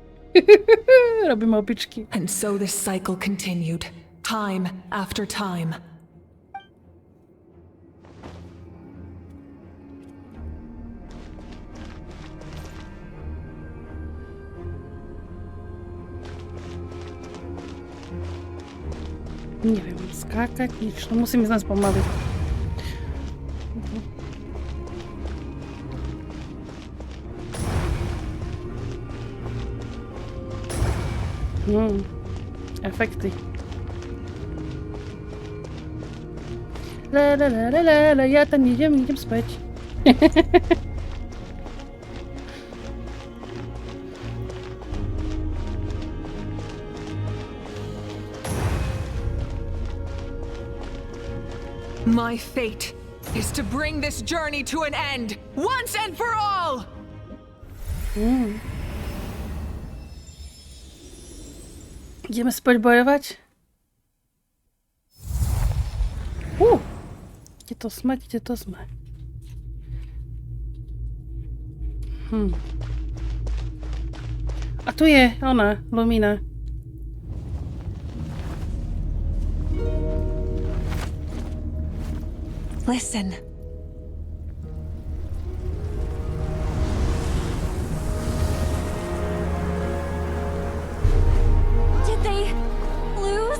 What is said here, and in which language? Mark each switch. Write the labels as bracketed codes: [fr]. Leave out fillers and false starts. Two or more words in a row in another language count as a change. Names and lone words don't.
[sk] Robíme opičky. [en] And so this cycle continued, time after time. [sk] Neviem skákať, nič. No musím ísť nás pomaly. Efekty. Ja tam idem späť. [en] My fate is to bring this journey to an end, once and for all! [sk] Ideme späť bojovať? Kde to sme? A tu je ona, Lumina. [en] Listen. Did they lose?